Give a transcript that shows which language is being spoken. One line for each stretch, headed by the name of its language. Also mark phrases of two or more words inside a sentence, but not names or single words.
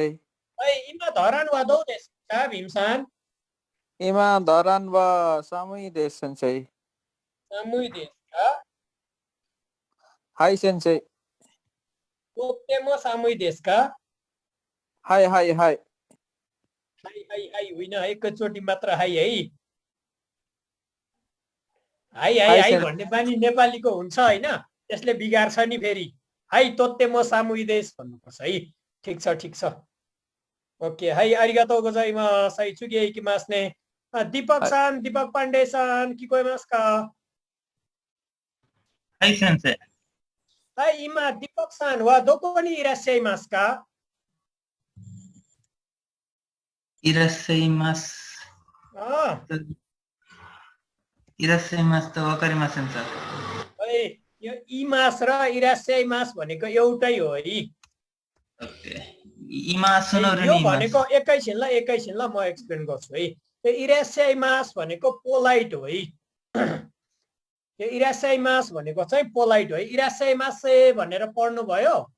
Japanese: はい、今、ダランはどうですかビームさん。今、ダランは寒いです、先生。寒いですかはい、先生。とっても寒いですかはい、はい、はい。はいはいはい
Nepali: होइन एकैचोटि मात्र हाई है
Japanese: はい はい はい
Nepali: भन्ने बानी नेपालीको हुन्छ हैन त्यसले बिगार्छ नि फेरि
Japanese: はい とても 寒いです
Nepali: भन्नुपर्छ है ठीक छ ओके
Japanese: はい ありがとう ございます はい 次へ 行きます ね ディーパク さん ディーパク パンデ さん 聞こえます かはい 先生はい 今 ディーパク さん は どこ に いらっしゃいます かいらっしゃいます。いらっしゃいますとわかりませんさ。
Nepali: है यो इमास र इरास्याइमास भनेको एउटै हो है ओके इमास सुनौरे यो नि भनेको एकैछिन ल म एक्सप्लेन गर्छु है यो इरास्याइमास भनेको पोलाइट हो है यो इरास्याइमास भनेको चाहिँ पोलाइट हो है इरास्याइमासे भनेर पढ्नु भयो